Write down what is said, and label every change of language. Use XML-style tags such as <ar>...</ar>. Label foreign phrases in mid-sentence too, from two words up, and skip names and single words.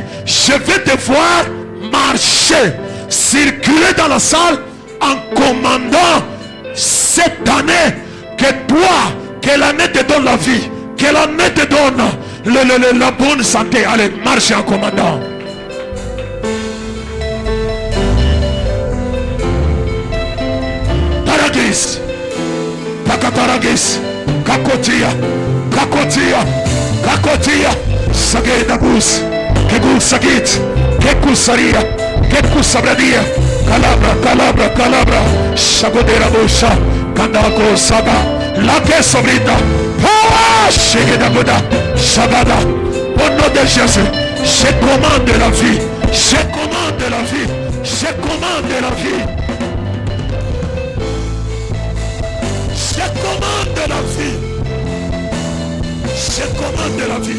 <fr>Je vais devoir marcher, circuler dans la salle en commandant cette année que toi, que l'année te donne la vie, que l'année te donne la bonne santé. Allez, marche en commandant. Taragis, Pakataragis, Kakotia, Sagedabus, Kegus Sagit, Kekusaria, Kekusabradia, Calabra, Shagodera Bosha, Kandako Saga, Lake Sobrita, Power, Shegedagoda, Shabada, au nom de Jésus, je commande la vie, je commande la vie, je commande la vie, je commande commande la vie.</fr>